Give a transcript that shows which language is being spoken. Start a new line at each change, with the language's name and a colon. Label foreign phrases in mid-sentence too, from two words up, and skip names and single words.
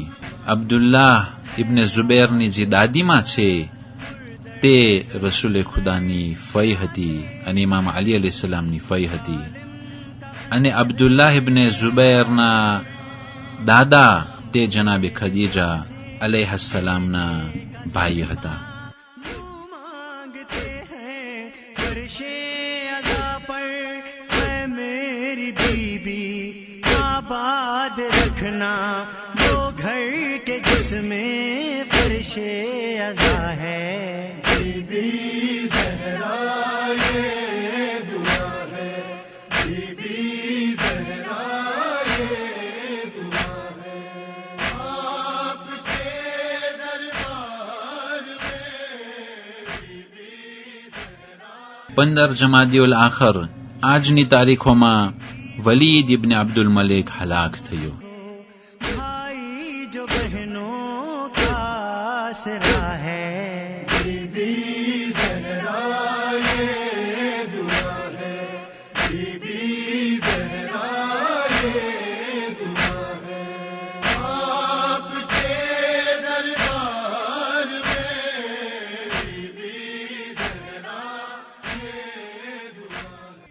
Gujarati: અબ્દુલ્લાહ ઇબ્ને ઝુબૈરની જે દાદીમાં છે તે રસૂલે ખુદાની ફઈ હતી અને ઇમામ અલી
Arabic: عليه السلامની
Gujarati: ફઈ હતી. અને અબ્દુલ્લાહ ઇબ્ને ઝુબૈરના દાદા તે જનાબે ખદીજા
Arabic: عليه السلامના
Gujarati: ભાઈ હતા.
Urdu: آباد رکھنا وہ گھر کے جس میں فرش ازا ہے. بی بی زہرا یہ دعا ہے، بی بی زہرا یہ دعا ہے، آپ کے دربار میں بی بی زہرا.
Gujarati: 15 જમાદિઉલ આખર આજની તારીખોમાં વલીદ ઇબ્ને અબ્દુલ મલિક હલાક થયો.
Urdu: بھائی جو بہنوں کا آسرا ہے. بی بی زہرا یہ دعا ہے، بی بی زہرا یہ دعا ہے، آپ کے دربار میں بی بی زہرا یہ دعا ہے.